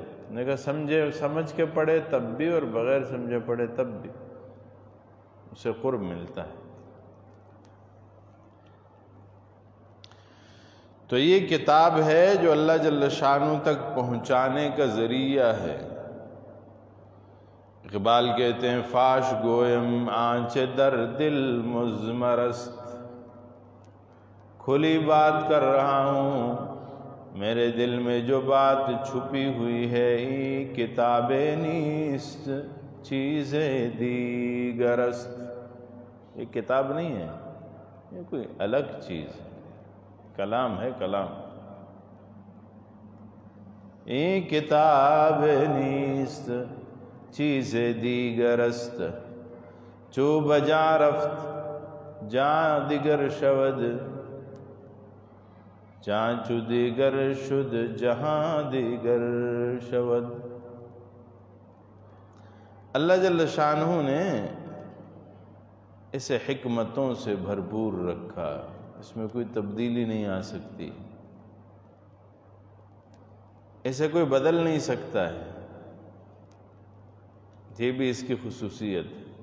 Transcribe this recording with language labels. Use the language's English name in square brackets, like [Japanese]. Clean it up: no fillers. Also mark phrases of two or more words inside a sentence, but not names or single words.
[Urdu] میں نے کہا سمجھ کے پڑھے تب بھی اور بغیر سمجھے پڑھے تب بھی، اسے قرب ملتا ہے۔ تو یہ کتاب ہے جو اللہ جل شانہ تک پہنچانے کا ذریعہ ہے۔ اقبال کہتے ہیں [Persian] فاش گویم آنچ در دل مضمرست، [Urdu] کھلی بات کر رہا ہوں، میرے دل میں جو بات چھپی ہوئی ہے، [Persian] ای کتاب نیست چیز دیگر است۔ [Urdu] یہ کتاب نہیں ہے، یہ کوئی الگ چیز ہے، کلام ہے، کلام۔ [Persian] ای کتاب نیست چیز دیگر است، چو بجا رفت جاں دیگر شود، جہاں چو دیگر شد جہاں دیگر شود۔ [Urdu] اللہ جل شانہ نے اسے حکمتوں سے بھرپور رکھا، اس میں کوئی تبدیلی نہیں آ سکتی، اسے کوئی بدل نہیں سکتا ہے، یہ بھی اس کی خصوصیت ہے۔